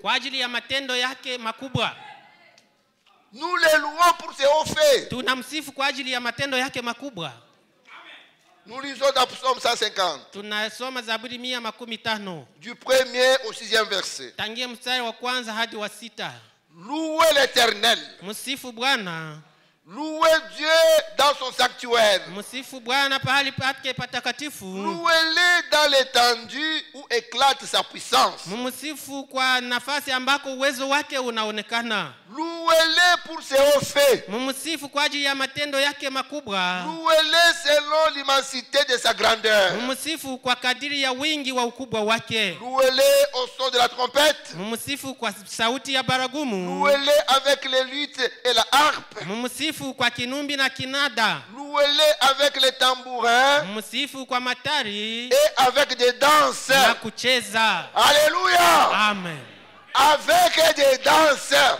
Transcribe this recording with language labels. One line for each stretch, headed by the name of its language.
Swahili: kwa ajili ya matendo yake makubwa.
French: Nous les louons pour ses hauts faits.
Swahili: Tunamsifu kwa ajili ya matendo yake makubwa.
French: Nous lisons dans Psaume 150.
Swahili: Tunasoma Zaburi 150.
French: Du 1er au 6e verset.
Swahili: Tangia mstari wa kwanza hadi wa 6.
French: Louez l'Éternel.
Swahili: Msifu Bwana.
French: Louez Dieu dans son sanctuaire.
Swahili: Msifu Bwana pahali pake patakatifu.
French: Louez-le dans l'étendue où éclate sa puissance.
Swahili: Msifu kwa nafasi ambako uwezo wake unaonekana.
French: Louez-le pour ses hauts faits.
Swahili: Msifu kwa ajili ya matendo yake makubwa.
French: Louez-le selon l'immensité de sa grandeur.
Swahili: Msifu kwa kadiri ya wingi wa ukubwa wake.
French: Louez-le au son de la trompette.
Swahili: Msifu kwa sauti ya baragumu.
French: Louez-le avec les luttes et la harpe.
Swahili: Msifu kwa kinumbi na kinada.
French: Louez-le avec les tambourins.
Swahili: Msifu kwa matari
French: Et avec des danses.
Swahili: na kucheza.
French: Alléluia. Amen. Avec des danses.